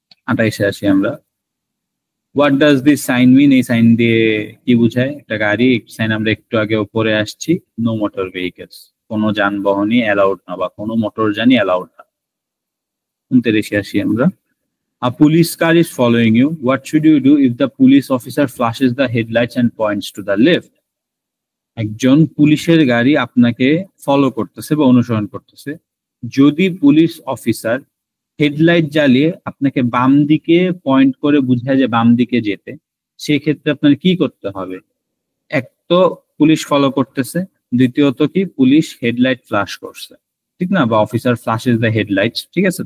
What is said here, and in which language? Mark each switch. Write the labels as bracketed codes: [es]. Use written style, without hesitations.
[bn] 28-এ আসি আমরা। [en] What does this sign mean? [bn] এই সাইন দিয়ে কি বুঝায়? একটা গাড়ি সাইন আমরা একটু আগে উপরে আসছি, [en] no motor vehicles, [bn] কোনো যানবাহনই অ্যালাউড না বা কোনো মোটরযানই অ্যালাউড না। 29-এ আসি আমরা। [en] A police car is following you. What should you do if the police officer flashes the headlights and points to the left? [bn] একজন পুলিশের গাড়ি আপনাকে ফলো করতেছে বা অনুসরণ করতেছে, যদি পুলিশ অফিসার হেডলাইট জ্বালিয়ে আপনাকে বাম দিকে পয়েন্ট করে বুঝায় যে বাম দিকে যেতে, সেক্ষেত্রে আপনার কি করতে হবে? এক তো পুলিশ ফলো করতেছে, দ্বিতীয়ত কি পুলিশ হেডলাইট ফ্ল্যাশ করছে, ঠিক না? বা [en] officer flashes the headlights, [bn] ঠিক আছে?